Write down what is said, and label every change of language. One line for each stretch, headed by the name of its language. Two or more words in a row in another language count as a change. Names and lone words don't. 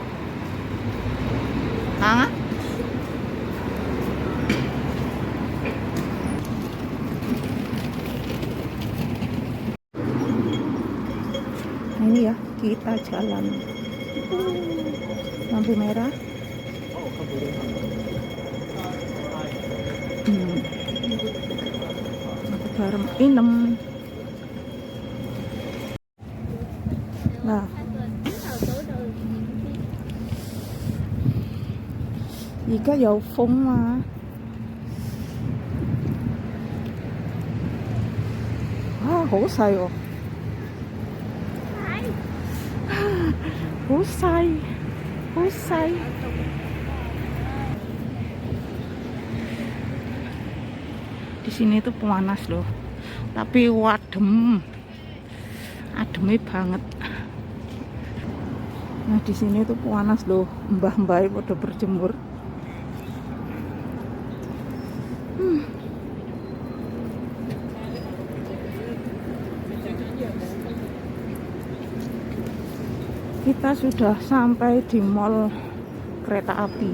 Indonesian: Hangat? Ini ya, kita jalan. Lampu merah. Garam inem. Nah,
Cantonese: 而家有風啊！啊，好細喎！好細。
Indonesian: Di sini tuh panas loh, tapi ademnya banget. Nah di sini tuh panas loh, mbah-mbah pada berjemur. Kita sudah sampai di mall kereta api.